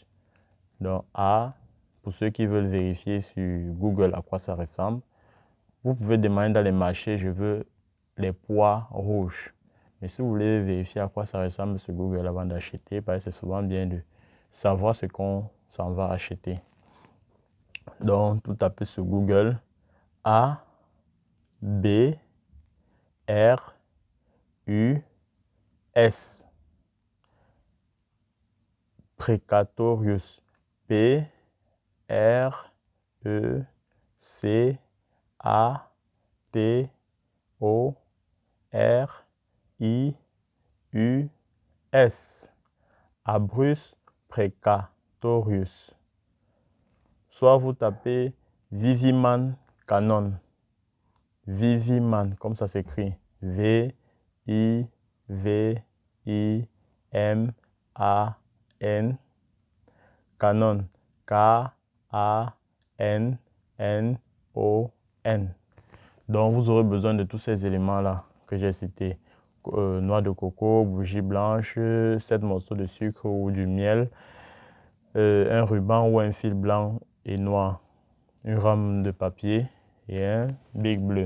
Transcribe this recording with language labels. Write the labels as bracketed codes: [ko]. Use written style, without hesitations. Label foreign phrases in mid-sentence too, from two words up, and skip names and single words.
[fr] Donc A, pour ceux qui veulent vérifier sur Google à quoi ça ressemble, vous pouvez demander dans les marchés, je veux les pois rouges. Mais si vous voulez vérifier à quoi ça ressemble sur Google avant d'acheter, parce que c'est souvent bien de savoir ce qu'on s'en va acheter. Donc, tout tapez sur Google A, B, R, U, S. Precatorius. P, R, E, C, A, T, O, R, I, U, S. Abrus precatorius. Soit vous tapez Viviman Canon. Viviman, comme ça s'écrit. V-I-V-I-M-A-N. Canon. K-A-N-N-O-N. Donc, vous aurez besoin de tous ces éléments-là que j'ai cités. Noix de coco, bougie blanche, 7 morceaux de sucre ou du miel, un ruban ou un fil blanc et noir, une rame de papier et un bic bleu.